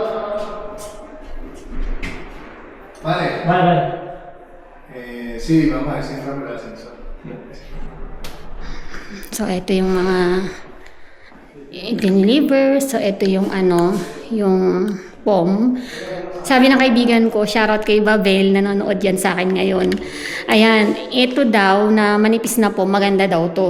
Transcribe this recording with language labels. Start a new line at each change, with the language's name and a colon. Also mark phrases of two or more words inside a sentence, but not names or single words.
Spanish: Vale. Vale. Sí, vamos a decir el nombre del ascensor.
Filipino: So, ito yung mga i-deliver. So, ito yung ano, yung POM. Sabi ng kaibigan ko, shoutout kay Babel, nanonood yan sa akin ngayon. Ayan, ito daw na manipis na POM, maganda daw to.